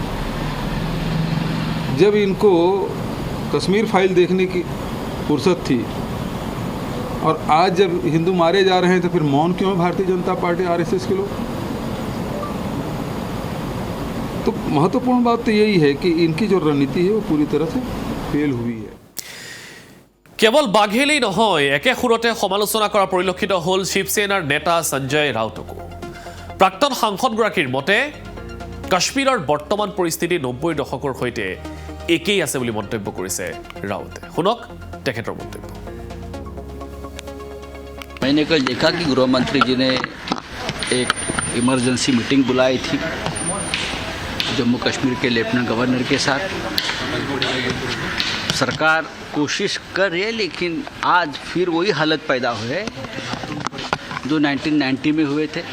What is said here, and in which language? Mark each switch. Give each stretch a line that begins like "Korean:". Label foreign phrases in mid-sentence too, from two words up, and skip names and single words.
Hindi: जब इनको कश्मीर फाइल देखने की फुर्सत थी और आज जब हिंदू मारे जा रहे हैं तो फिर मौन क्यों है भारतीय जनता पार्टी आरएसएस के लोग तो महत्वपूर्ण बात तो यही है कि इनकी जो रणनीति है वो पूरी तरह से फेल हुई है
Assamese: কেৱল বাঘেলেই নহয় একে সুৰতে সমালোচনা কৰা পৰিলক্ষিত হ'ল শিৱসেনাৰ নেতা সঞ্জয় ৰাউতকো প্ৰাক্তন সাংসদগৰাকীৰ মতে কাশ্মীৰৰ বৰ্তমান পৰিস্থিতি 90ৰ দশকৰ সৈতে একেই আছে বুলি মন্তব্য কৰিছে ৰাউতে শুনক তেখেতৰ মন্তব্য
Hindi: मैंने कल देखा कि गृह मंत्री जी ने एक इमरजेंसी मीटिंग बुलाई थी जम्मू कश्मीर के लेफ्टिनेंट गवर्नर के साथ। सरकार कोशिश कर रही है लेकिन आज फिर वही हालत पैदा हुए जो 1990 में हुए थे।